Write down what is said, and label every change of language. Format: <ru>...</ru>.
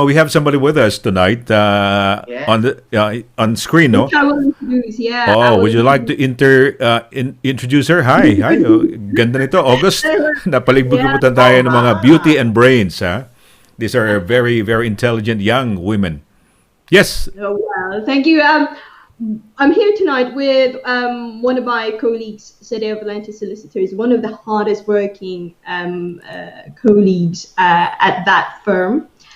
<en>We have somebody with us tonight on screen, no? I will introduce, yeah. Would you like to introduce her?</en> <tl>Hi. Ganda nito. August. Napalibutan tayo ng mga</tl> <en>beauty and brains,</en> <tl>ha?</tl> <en>These are very, very intelligent young women. Yes. Oh, well, thank you. I'm here tonight with one of my colleagues, Sedeo Valente Solicitors, one of the hardest working colleagues at that firm.</en>